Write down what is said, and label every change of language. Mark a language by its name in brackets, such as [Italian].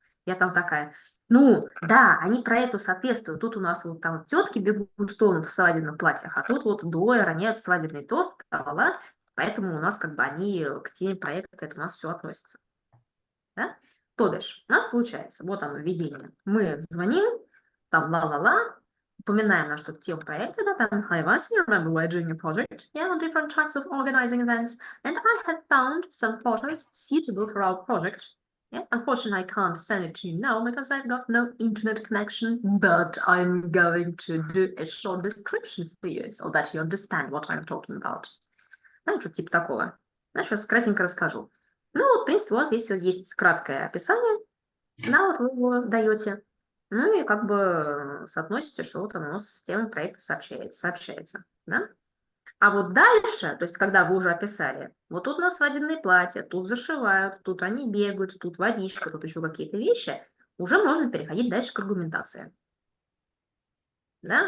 [Russian] Я там такая, ну, да, они проекту соответствуют. Тут у нас вот там тетки бегут в свадебных платьях, а тут вот двое роняют свадебный торт, поэтому у нас как бы они к теме проекта, это у нас все относится. Да? То бишь, у нас получается, вот оно, введение. Мы звоним, там ла-ла-ла, упоминаем нашу тему проекта, да, там, [English] Hi, Vasi, remember we're doing a project, yeah, on different types of organizing events, and I have found some photos suitable for our project. Yeah, unfortunately, I can't send it to you now because I've got no internet connection, but I'm going to do a short description for you so that you understand what I'm talking about. [Russian] Знаешь, что типа такого. Знаешь, сейчас кратенько расскажу. Ну, вот, в принципе, у вас здесь есть краткое описание, да, вот вы его даете, ну и как бы соотносите, что вот оно с темой проекта сообщается, да. А вот дальше, то есть когда вы уже описали, вот тут у нас свадебные платья, тут зашивают, тут они бегают, тут водичка, тут еще какие-то вещи, уже можно переходить дальше к аргументации. Да?